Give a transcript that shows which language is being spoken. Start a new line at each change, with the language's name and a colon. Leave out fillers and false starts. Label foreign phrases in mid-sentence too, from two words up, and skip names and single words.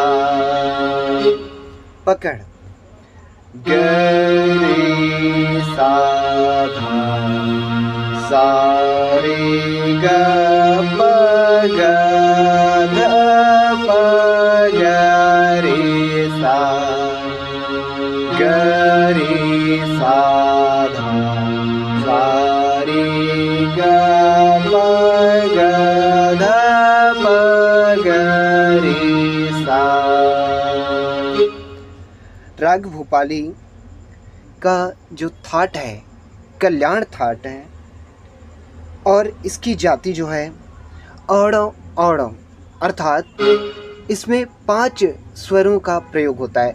Hindi: पकड़ ग रे सा धा, सा रे ग प ग ध प ग रे सा, ग रे सा धा, सा रे ग प ग ध प ग रे सा। राग भूपाली का जो थाट है कल्याण थाट है, और इसकी जाति जो है औड़ो औड़ो, अर्थात इसमें 5 स्वरों का प्रयोग होता है।